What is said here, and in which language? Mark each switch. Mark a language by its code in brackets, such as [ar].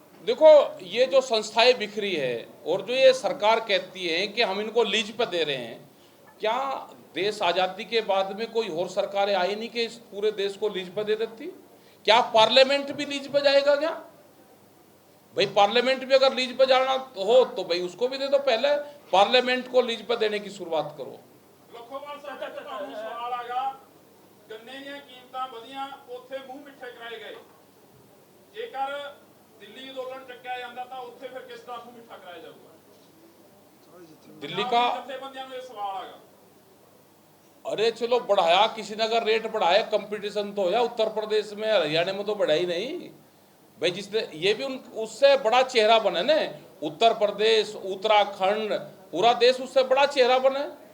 [hi] देखो, ये जो संस्थाएं बिखरी है और जो ये सरकार कहती है कि हम इनको लीज पे दे रहे हैं, क्या देश आज़ादी के बाद में कोई और सरकारें आई नहीं कि इस पूरे देश को लीज पे दे देती? क्या पार्लियामेंट भी लीज पे जाएगा क्या? भाई पार्लियामेंट भी अगर लीज पे जाना हो तो भाई उसको भी दे दो। पहले पार्लियामेंट को लीज पे देने की शुरुआत करो। [pa] ਲੱਖੋਵਾਲ ਸਾਹਿਬ ਤੱਕ ਤੁਹਾਨੂੰ ਸਵਾਲ ਆਗਾ, ਗੰਨੇ ਦੀਆਂ ਕੀਮਤਾਂ ਵਧੀਆਂ, ਉੱਥੇ ਮੂੰਹ ਮਿੱਠੇ ਕਰਾਏ ਗਏ। ਜੇਕਰ ਦਿੱਲੀ ਅੰਦੋਲਨ ਚੱਕਿਆ ਜਾਂਦਾ ਤਾਂ ਉੱਥੇ ਫਿਰ ਕਿਸ ਦਾ ਮੂੰਹ ਮਿੱਠਾ ਕਰਾਇਆ जाऊगा? [hi] दिल्ली का [pa] ਜਥੇਬੰਦੀਆਂ ਨੂੰ ਇਹ ਸਵਾਲ ਆਗਾ। [hi] अरे चलो बढ़ाया, किसी ने अगर रेट बढ़ाया, कंपटीशन तो होया। उत्तर प्रदेश में हरियाणा में तो बढ़ा ही नहीं भाई। जिसने ये भी उससे बड़ा चेहरा बने ना, उत्तर प्रदेश, उत्तराखंड, पूरा देश उससे बड़ा चेहरा बने।